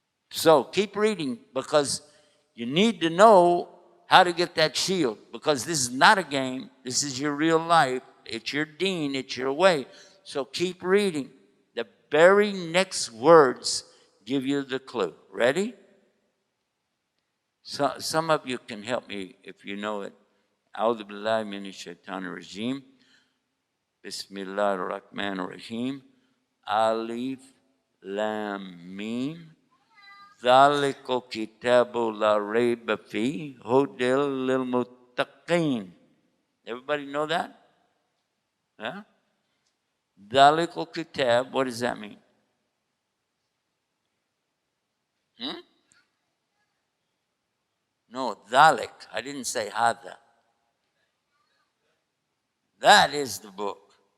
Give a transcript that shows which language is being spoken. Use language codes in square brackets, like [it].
[en] So keep reading, because you need to know how to get that shield, because this is not a game. This is your real life. It's your deen. It's your way. So keep reading. The very next words give you the clue. Ready? So, some of you can help me if you know it. [ar] أعوذ بالله من الشيطان الرجيم. بسم الله الرحمن الرحيم. ألف لام ميم. ذلك الكتاب لا ريب فيه هدى للمتقين. [en] Everybody know that? Yeah? [ar] ذلك الكتاب, [en] what does that mean? No, ذلك. I didn't say هذا. That is the book.